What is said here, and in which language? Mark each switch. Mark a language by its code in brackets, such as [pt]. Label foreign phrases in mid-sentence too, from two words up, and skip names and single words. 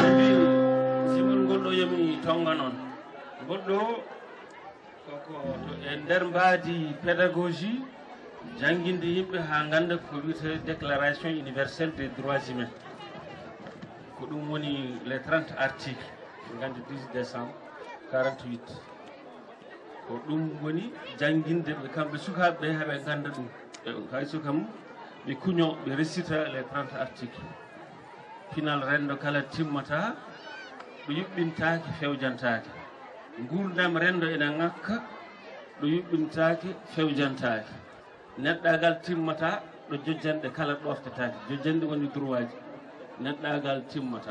[ff] Simon goɗɗo yomi tonga noon. Goɗɗo koko e nder mbaadi pédagogie janginde yimɓe ha ganda ko wiyete [fr] déclaration universelle des droits humains. [ff] Ko ɗum woni [fr] les 30 articles [ff] gande 10 décembre 48. Ko ɗum woni janginde ɓe kamɓe sukaɓe ɓe haɓe ganda ɗum. Hayso kam ɓe kuño ɓe [fr] récita les 30 articles. [ff] Final rendo kala timmata ɗo yuɓɓintaki fewjantaki. Gurdam rendo ena ngakka ɗo yuɓɓintaki fewjantaki. Neɗɗagal timmata ɗo jojjanɗe kala ɗoftataki. Jojjanɗe woni droit ji. Neɗɗagal timmata.